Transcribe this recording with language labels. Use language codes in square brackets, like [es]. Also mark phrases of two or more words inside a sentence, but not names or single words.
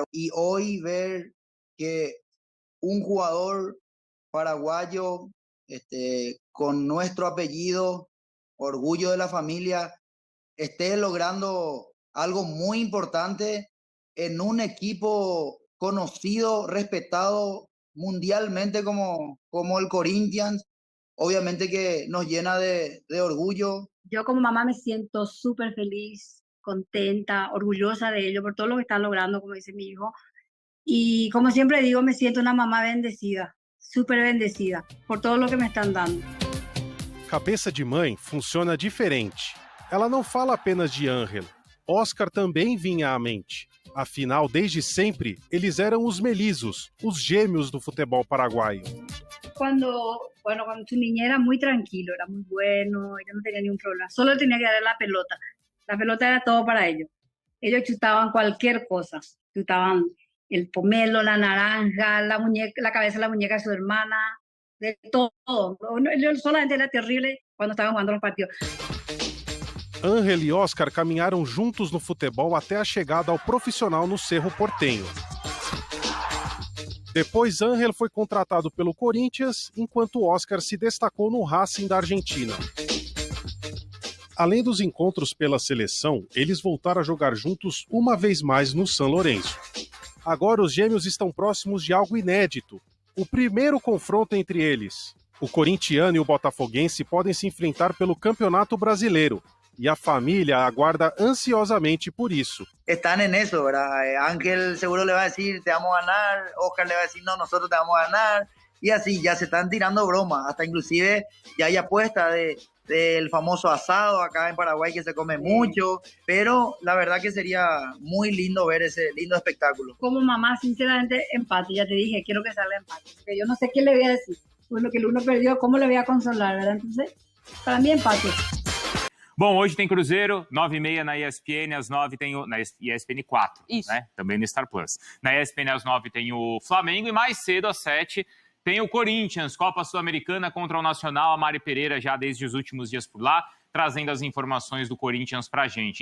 [es] Y hoy ver que un jugador paraguayo con nuestro apellido, orgullo de la familia, esté logrando algo muy importante en un equipo conocido, respetado mundialmente como el Corinthians, obviamente que nos llena de orgullo. Yo como mamá me siento súper feliz, contenta, orgullosa de ello por todo lo que están logrando, como dice mi hijo. Y como siempre digo, me siento una mamá bendecida, súper bendecida por todo lo que me están dando. [pt] Cabeça de mãe funciona diferente. Ela não fala apenas de Ángel. Oscar também vinha à mente. Afinal, desde sempre, eles eram os melizos, os gêmeos do futebol paraguaio. [es] Cuando su niñez era muy tranquilo, era muy bueno, ella no tenía ningún problema, solo tenía que darle la pelota. La pelota era todo para ellos. Ellos chutaban cualquier cosa, chutaban el pomelo, la naranja, la muñeca, la cabeza de la muñeca de su hermana, de todo. Ellos solamente era terrible cuando estaban jugando los partidos. [pt] Ángel e Oscar caminharam juntos no futebol até a chegada ao profissional no Cerro Porteño. Depois, Ángel foi contratado pelo Corinthians, enquanto Oscar se destacou no Racing da Argentina. Além dos encontros pela seleção, eles voltaram a jogar juntos uma vez mais no São Lourenço. Agora os gêmeos estão próximos de algo inédito, o primeiro confronto entre eles. O corintiano e o botafoguense podem se enfrentar pelo Campeonato Brasileiro, e a família aguarda ansiosamente por isso. [es] Están en eso, ¿verdad? Ángel seguro le va a decir, te vamos a ganar. Oscar le va a decir, no, nosotros te vamos a ganar. Y así, ya se están tirando bromas. Hasta inclusive ya hay apuesta del famoso asado acá en Paraguay que se come mucho. Pero la verdad que sería muy lindo ver ese lindo espectáculo. Como mamá, sinceramente, empate. Ya te dije, quiero que salga empate. Porque yo no sé qué le voy a decir. Bueno, que el uno perdió, ¿cómo le voy a consolar, verdad? Entonces, para mí empate. [pt] Bom, hoje tem Cruzeiro, 9h30 na ESPN, às 9 tem o... na ESPN 4, Isso. né? Também no Star Plus. Na ESPN às 9 tem o Flamengo e mais cedo, às 7, tem o Corinthians, Copa Sul-Americana contra o Nacional. A Mari Pereira já desde os últimos dias por lá, trazendo as informações do Corinthians pra gente.